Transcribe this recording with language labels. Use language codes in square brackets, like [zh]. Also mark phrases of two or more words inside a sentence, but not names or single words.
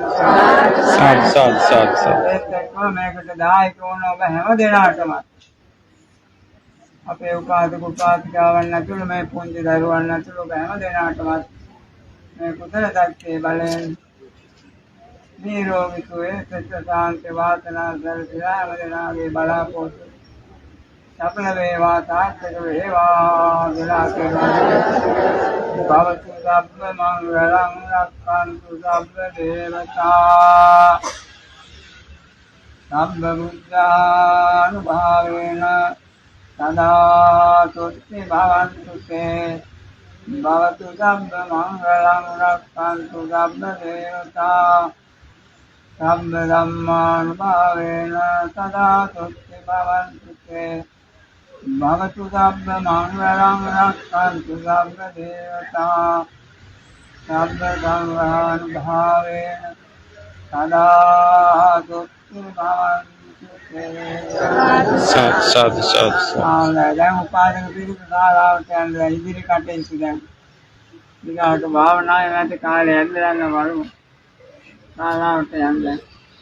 [si] ඒත් මේකට දායක වුණ ඔබ හැම දෙනාටම අපේ උපාසක උපාසිකාවන් ඇතුළු මේ පුංචි දරුවන් ඇතුළු ඔබ හැම දෙනාටම මේ කුසල ශක්තිය බලයෙන් නිරෝගීත්වය සෙත සාන්තිය වාසනා සැලසීලා හැම දෙනාගේ බලාපොරොත්තු සඵල වේවා සාර්ථක වේවා කියලා [pi] භවතු සබ්බ මංගලං රක්ඛන්තු සබ්බ දේවතා සබ්බ බුද්ධානුභාවේන සදා තුති භවන්තු තේ භවතු සබ්බ මංගලං රක්ඛන්තු සබ්බ දේවතා සබ්බ ධම්මානුභාවේන සදා තුති භවන්තු තේ භවතු සබ්බ මංගලං රක්ඛන්තු සබ්බ දේවතා සබ්බ සංඝානුභාවේන සදා තුති භවන්තු තේ. [si] සාදු දැන් උපාසක පිරිස ශාලාවට යන ඉදිරි කටයුතු දැන් ඊගාට භාවනාවේ නැති කාලේ ඇදලා යන වරු ශාලාවට යන්න